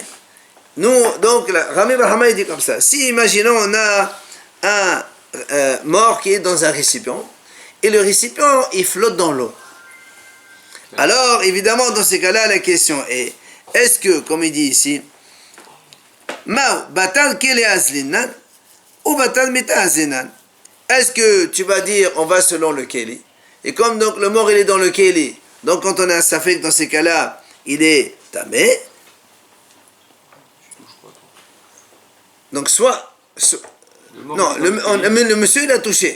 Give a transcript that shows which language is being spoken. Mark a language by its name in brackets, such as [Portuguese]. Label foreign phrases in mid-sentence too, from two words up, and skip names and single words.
[French] Nous, donc, Rami Barhama, il dit comme ça. Si, imaginons, on a un mort qui est dans un récipient, et le récipient, il flotte dans l'eau. Alors, évidemment, dans ces cas-là, la question est, est-ce que, comme il dit ici, [Hebrew] מאי, בתר כלי אזלינן, [French] ou [Hebrew] בתר מת אזלינן? [French] Est-ce que tu vas dire, on va selon le keli? Et comme donc le mort, il est dans le keli, donc quand on a un safek, dans ces cas-là, il est tamé. Donc le monsieur, il a touché.